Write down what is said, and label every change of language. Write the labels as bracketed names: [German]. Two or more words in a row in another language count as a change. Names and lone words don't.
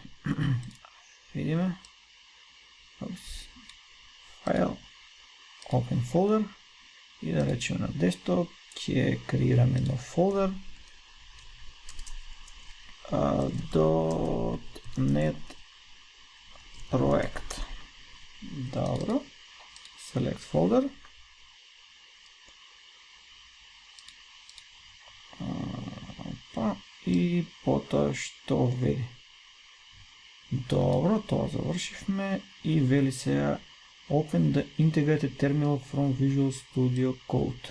[Macedonian] Видиме. [English] File Open Folder [Macedonian] и да речеме на desktop ќе креираме нов фолдер. .NET проект. Добро. [English] Select folder. [Macedonian] И потоа што вели. Добро, тоа завршивме и вели сега [English] Open the integrated terminal from Visual Studio Code.